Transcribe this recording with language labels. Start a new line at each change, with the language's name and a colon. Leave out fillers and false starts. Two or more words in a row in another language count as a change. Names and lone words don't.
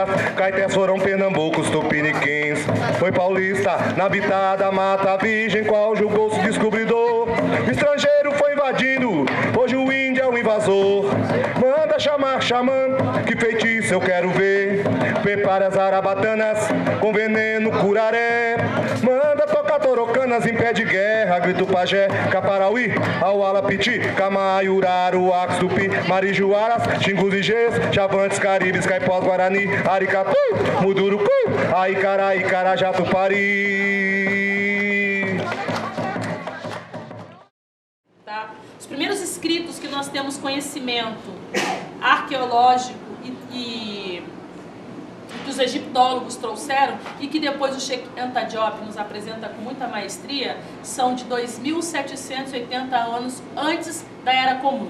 Portuguese: Caetés foram pernambucos, tupiniquins. Foi paulista, na habitada mata virgem, qual julgou-se descobridor. O estrangeiro foi invadindo, hoje o índio é o invasor. Manda chamar xamã, que feitiço eu quero ver. Prepare as arabatanas, com veneno curaré. Manda tocar torocanas em pé de guerra, grito pajé, Caparauí, Auala, Piti, Camaiuraru, Ax, Tupi, Marijuaras, Xingus e Gês, Chavantes, Caribes, Caipós, Guarani, Aricatu, Mudurucu, Aicará, Icará, Jatupari. Tá? Os primeiros escritos que nós temos conhecimento arqueológico e que os egiptólogos trouxeram e que depois o Cheikh Anta Diop nos apresenta com muita maestria, são de 2.780 anos antes da Era Comum.